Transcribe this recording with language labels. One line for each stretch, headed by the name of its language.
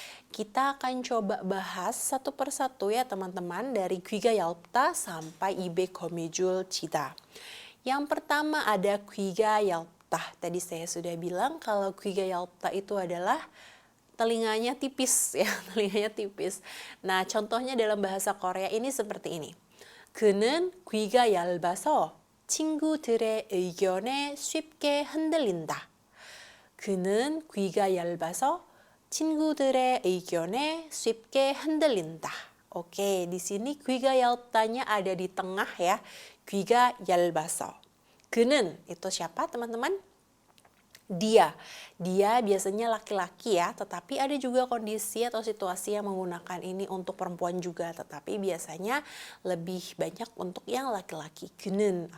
Indonesian: Kita akan coba bahas satu persatu ya teman-teman, dari
Korean: 귀가 얇다
Indonesian: sampai ibe komijul cita. Yang pertama ada
Korean: 귀가 얇다.
Indonesian: Tadi saya sudah bilang kalau 귀가 얇다 itu adalah telinganya tipis ya, telinganya tipis. Nah, contohnya dalam bahasa Korea ini seperti ini.
Korean: 그는 귀가 얇아서 친구들의 의견에 쉽게 흔들린다. 그는 귀가 얇아서 친구들의 의견에 쉽게 흔들린다.
Indonesian: Oke, di sini 귀가 얇다nya ada di tengah ya.
Korean: 귀가 얇아서. 그는
Indonesian: itu siapa teman-teman? Dia biasanya laki-laki ya, tetapi ada juga kondisi atau situasi yang menggunakan ini untuk perempuan juga, tetapi biasanya lebih banyak untuk yang laki-laki, 그는.